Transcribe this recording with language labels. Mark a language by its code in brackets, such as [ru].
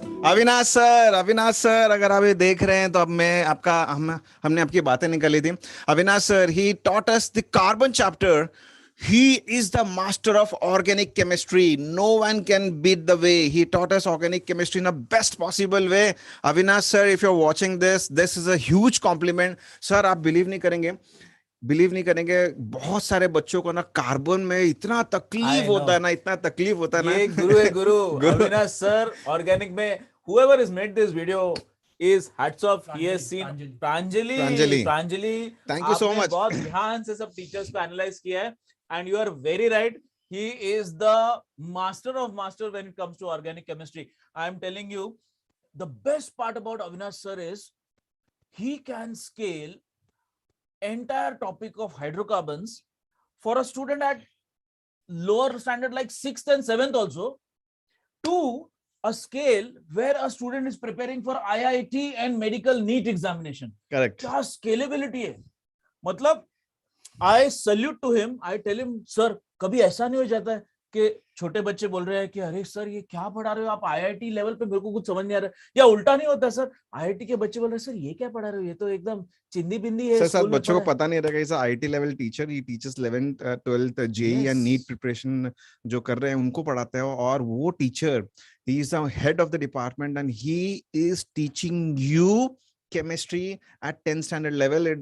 [hi] Avinash sir अगर आप ये देख रहे हैं तो अब मैं आपका हमने आपकी बातें निकाली थी. [en] Avinash sir, he taught us the carbon chapter. He is the master of organic chemistry. No one can beat the way he taught us organic chemistry in the best possible way. Avinash sir, if you're watching this is a huge compliment. [hi] Sir, आप believe नहीं करेंगे, बहुत सारे बच्चों को ना carbon में इतना तकलीफ होता है ना. ये गुरु है गुरु. [en] Avinash sir organic में whoever has made this video is hats off. He has seen Pranjali. Thank you so [hi] आपने [en] much. [hi] बहुत ध्यान से सब टीचर्स को एनालाइज किया है. [en] And you are very right. He is the master of master when it comes to organic chemistry. I am telling you, the best part about Avinash sir is he can scale entire topic of hydrocarbons for a student at lower standard like 6th and 7th also to a scale where a student is preparing for IIT and medical NEET examination. Correct. [hi] क्या scalability है. मतलब [en] I salute to him. [hi] I tell him, sir, कभी ऐसा नहीं हो जाता है कि छोटे बच्चे बोल रहे हैं कि अरे सर ये क्या पढ़ा रहे हो आप IIT लेवल पे, मेरे को कुछ समझ नहीं आ रहा है, या उल्टा नहीं होता सर, IIT के बच्चे बोल रहे हैं सर ये क्या पढ़ा रहे हो, ये तो एकदम चिंदी बिंदी है. सर बच्चों को पता नहीं रहेगा [en] इस IT level teacher, ही teachers 11th 12th JEE and NEET preparation [hi] जो कर रहे हैं उनको पढ़ाते हैं, और वो [en] Teacher he is the head of the department and he is teaching you chemistry at 10th standard level.